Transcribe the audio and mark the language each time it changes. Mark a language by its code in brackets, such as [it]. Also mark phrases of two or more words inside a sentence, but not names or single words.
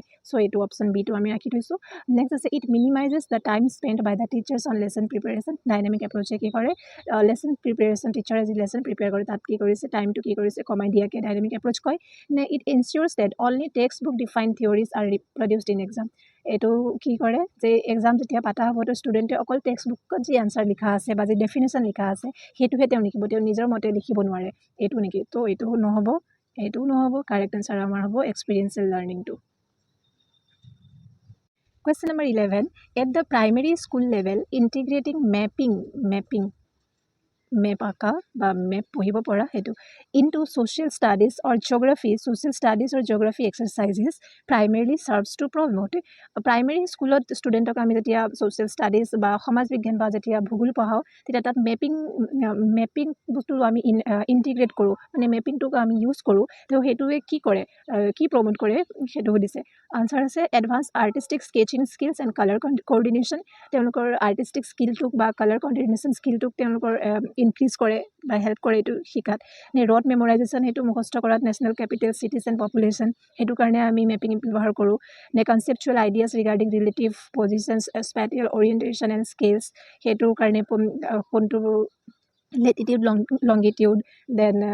[as] চ' এইটো অপশ্যন বিটো আমি ৰাখি থৈছোঁ নেক্সট আছে [en] it minimizes the time spend by the teachers on lesson preparation dynamic approach [as] কি কৰে [en] lesson preparation [as] টিচাৰে যি [en] lesson prepare [as] কৰে তাত কি কৰিছে টাইমটো কি কৰিছে কমাই দিয়াকৈ [en] dynamic approach [as] কয় নে [en] it ensures that only text book define theories are reproduced in exam [as] এইটো কি কৰে যে এক্সাম যেতিয়া পাতা হ'ব তো ষ্টুডেণ্টে অকল টেক্সট বুকত যি এনচাৰ লিখা আছে বা যি ডেফিনেশ্যন লিখা আছে সেইটোহে তেওঁ লিখিব তেওঁ নিজৰ মতে লিখিব নোৱাৰে এইটো নেকি তো এইটোও নহ'ব [en] correct answer [as] আমাৰ হ'ব [en] experiential learning Question number 11 at the primary school level integrating mapping [as] মেপ আঁকা বা মেপ পঢ়িব পৰা সেইটো [en] ইনটু social studies or geography exercises primarily serves to promote primary school [as] ষ্টুডেণ্টক আমি যেতিয়া [en] social studies [as] বা সমাজ বিজ্ঞান বা যেতিয়া ভূগোল পঢ়াওঁ তেতিয়া তাত মেপিং বস্তুটো আমি ইণ্টিগ্ৰেট কৰোঁ মানে মেপিংটোক আমি ইউজ কৰোঁ তো সেইটোৱে কি কৰে কি প্ৰমোট কৰে সেইটো সুধিছে আনচাৰ আছে [en] advance artistic sketching skills and color coordination [as] তেওঁলোকৰ [en] artistic skill [as] বা [en] color coordination skill [as] তেওঁলোকৰ ইনক্ৰিজ কৰে বা হেল্প কৰে এইটো শিকাত নে [en] rote memorization [as] সেইটো মুখস্থ কৰাত [en] national capital cities and population [as] সেইটো কাৰণে আমি মেপিং ব্যৱহাৰ কৰোঁ নে [en] conceptual ideas regarding relative positions spatial orientation and skills [as] সেইটোৰ কাৰণে কোনটো [en] latitude longitude then